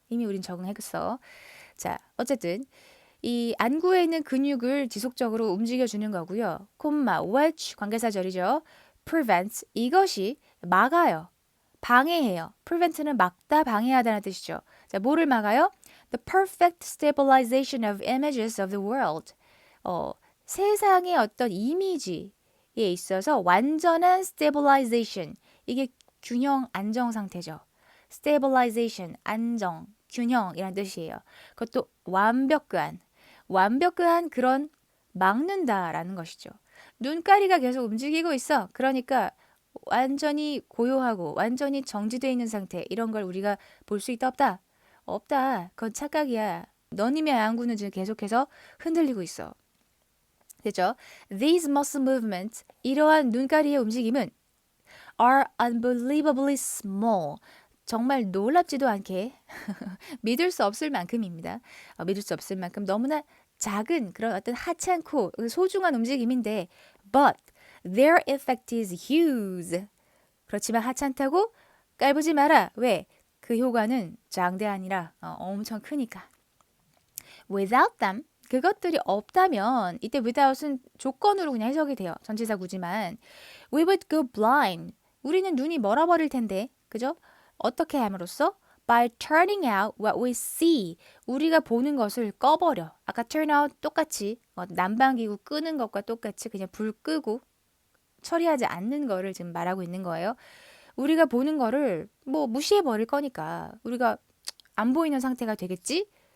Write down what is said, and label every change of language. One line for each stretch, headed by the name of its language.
Korean: 이미 우린 적응했어. 자, 어쨌든 이 안구에 있는 근육을 지속적으로 움직여주는 거고요. 콤마, which 관계사절이죠. prevents 이것이 막아요. 방해해요. prevent는 막다, 방해하다는 뜻이죠. 자, 뭐를 막아요?
English: The perfect stabilization of images of the world.
Korean: 세상의 어떤 이미지에 있어서 완전한 stabilization. 이게 균형, 안정 상태죠. stabilization, 안정, 균형이란 뜻이에요. 그것도 완벽한 그런 막는다라는 것이죠. 눈가리가 계속 움직이고 있어. 그러니까 완전히 고요하고 완전히 정지되어 있는 상태 이런 걸 우리가 볼 수 있다 없다? 없다. 그건 착각이야. 너님의 안구는 지금 계속해서 흔들리고 있어. 됐죠?
English: These muscle movements,
Korean: 이러한 눈가리의 움직임은
English: are unbelievably small.
Korean: 정말 놀랍지도 않게 믿을 수 없을 만큼입니다. 믿을 수 없을 만큼 너무나 작은 그런 어떤 하찮고 소중한 움직임인데
English: but their effect is huge.
Korean: 그렇지만 하찮다고 깔보지 마라. 왜? 그 효과는 장대아니라 엄청 크니까.
English: Without them,
Korean: 그것들이 없다면 이때 without은 조건으로 그냥 해석이 돼요. 전치사 구지만
English: we would go blind.
Korean: 우리는 눈이 멀어버릴 텐데. 그죠? 어떻게 함으로써?
English: By turning out what we see.
Korean: 우리가 보는 것을 꺼버려. 아까 turn out 똑같이 난방기구 끄는 것과 똑같이 그냥 불 끄고 처리하지 않는 거를 지금 말하고 있는 거예요. 우리가 보는 거를 뭐 무시해버릴 거니까 우리가 안 보이는 상태가 되겠지?